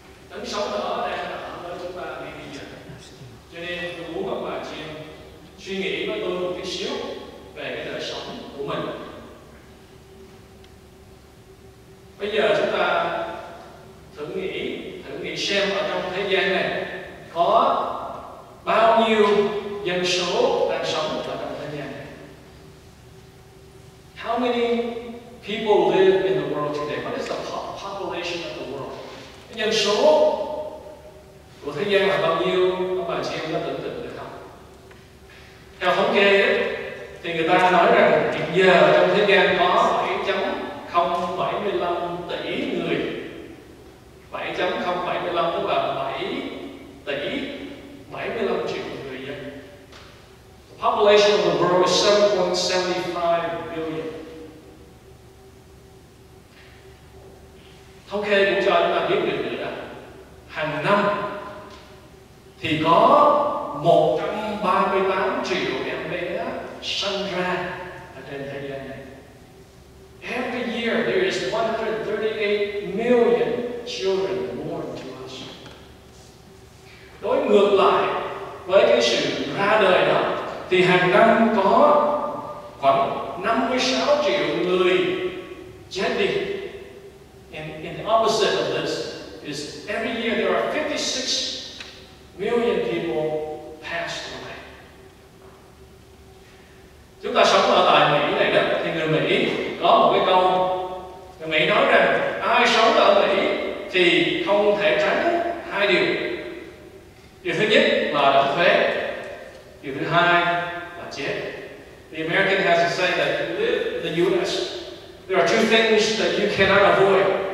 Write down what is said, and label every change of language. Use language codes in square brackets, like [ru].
[vi] Đấng sống đó đang ở với chúng ta ngay bây giờ. Cho nên tôi muốn các bà chị em suy nghĩ với tôi một chút xíu về cái đời sống của mình. Bây giờ chúng ta thử nghĩ xem ở trong thế gian này có bao nhiêu dân số đang sống ở trong thế gian này. [en] How many people live in the world today? What is the population of the world? [vi] Cái dân số của thế gian là bao nhiêu? Các bà chị em có tưởng tượng được không? Theo thống kê ấy, thì người ta nói rằng hiện giờ trong thế gian có 7.075 tỷ người. 7.075 tức là 7 tỷ 75 triệu người dân. [en] The population of the world is 7.75 billion. [vi] Thống kê cũng cho chúng ta biết được nữa là hàng năm thì có 138 triệu em bé sinh ra ở trên thế gian này. [en] Every year there is 138 million children born to us. [vi] Đối ngược lại với cái sự ra đời đó thì hàng năm có khoảng 56 triệu người chết đi. [en] And the opposite of this is every year there are 56 million people passed away. [vi] Chúng ta sống ở tại Mỹ này đó, thì người Mỹ có một cái câu, người Mỹ nói rằng ai sống ở Mỹ thì không thể tránh hai điều. Điều thứ nhất là đóng thuế, điều thứ hai là chết. [en] The American has to say that if you live in the U.S., there are two things that you cannot avoid.